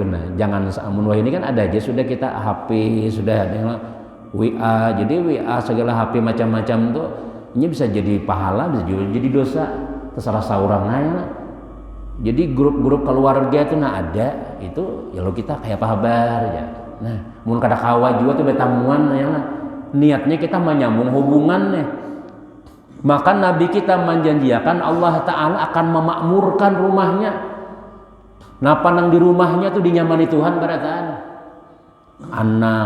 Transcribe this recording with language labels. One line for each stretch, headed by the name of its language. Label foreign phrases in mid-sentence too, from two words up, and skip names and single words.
Indonesian: Nah, jangan amun wah ini kan ada aja sudah kita HP, sudah ada yang WA. Jadi WA segala HP macam-macam tuh ini bisa jadi pahala, bisa juga jadi dosa, terserah seorang aja. Jadi grup-grup keluarga itu ada itu ya lo kita kayak apa kabar ya.
Banjar: Nah, mun kada kawa juga tuh betamuan ya.
Indonesian: Niatnya kita menyambung hubungannya. Maka Nabi kita menjanjikan Allah Ta'ala akan memakmurkan rumahnya.
Banjar: Napa nang di rumahnya tuh dinyamani Tuhan barataan anak.